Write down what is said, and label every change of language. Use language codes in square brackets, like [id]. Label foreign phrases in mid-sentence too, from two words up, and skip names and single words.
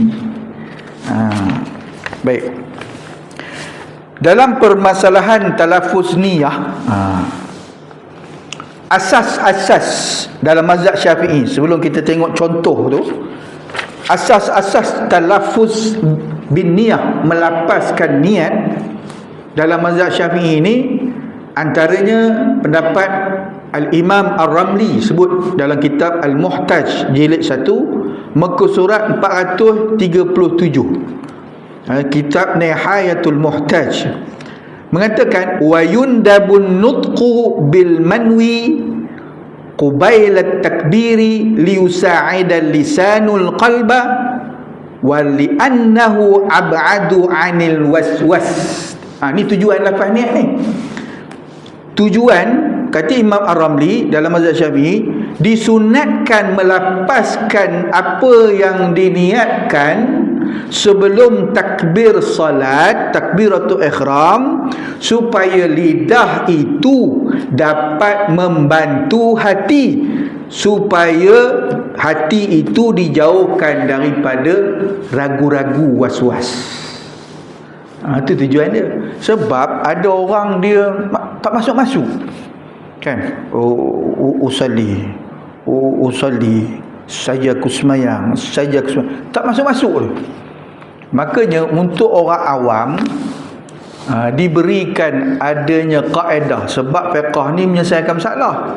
[ms] Baik. Dalam permasalahan [ar] تلفظ النية, [ms] asas-asas dalam mazhab Syafi'i, sebelum kita tengok contoh tu, asas-asas [ar] تلفظ بالنية, [ms] melapaskan niat dalam mazhab Syafi'i ini, antaranya pendapat Al-Imam Ar-Ramli sebut dalam kitab Al-Muhtaj jilid 1 muka surat [ar] 437, [ms] kitab Nihayatul Muhtaj, mengatakan [ar] ويندب النطق بالمنوي قبيل التكبير ليساعد اللسان القلب ولأنه أبعد عن الوسواس. [ms] Ni tujuan lafaz niat ni. Tujuan, kata Imam Ar-Ramli dalam mazhab Syafi'i, disunatkan melapaskan apa yang diniatkan sebelum takbir salat, [ar] تكبيرة الإحرام, [ms] supaya lidah itu dapat membantu hati, supaya hati itu dijauhkan daripada ragu-ragu, was-was. Itu tujuan dia. Sebab ada orang dia tak masuk-masuk, kan? Usalli saja aku semayang, tak masuk-masuk tu. Makanya untuk orang awam diberikan adanya kaedah, sebab fiqh ni menyelesaikan masalah.